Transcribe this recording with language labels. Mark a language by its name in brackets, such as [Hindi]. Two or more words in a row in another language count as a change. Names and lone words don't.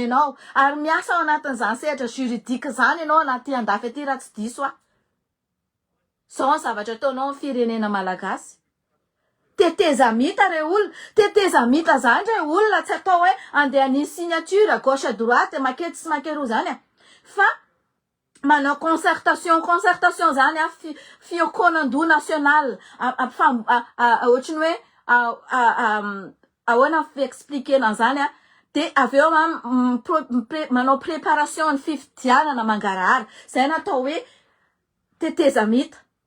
[Malagasy] ianao ary miasa ao anatin'izany sehatra juridique zany ianao anaty andafy aty raha tsy diso zao ny zavatra ataonao amin'ny firenena malagasy tetezamita re olona tetezamita zany re olona tsy atao hoe andeha ny [French] signature à gauche à droite [Malagasy] makety sy makeroa zany fa manao concertation zany fiankonandoha national ohatriny hoe ahoana fiexpliquena zany de avy eo manao préparation ny fifidianana mangarahara zay natao hoe tetezamita.